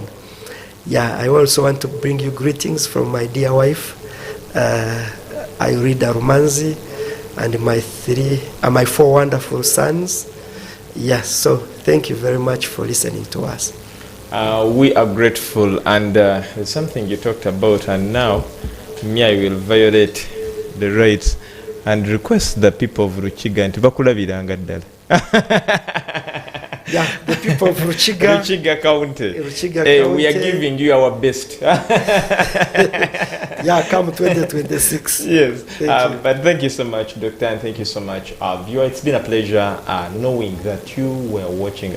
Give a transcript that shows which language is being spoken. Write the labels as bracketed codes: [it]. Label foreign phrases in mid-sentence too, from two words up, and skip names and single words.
[en] I also want to bring you greetings from my dear wife, Irida Rumanzi, and my 4 wonderful sons. So thank you very much for listening to us. We are grateful, and there's something you talked about, and now I will violate the rights and request the people of Ruchiga [cgg] nti bakulabiranga ddala. [en] The people of Ruchiga County. We are giving you our best. Come 2026. Yes. But thank you so much, Doctor, and thank you so much, viewer. It's been a pleasure knowing that you were watching.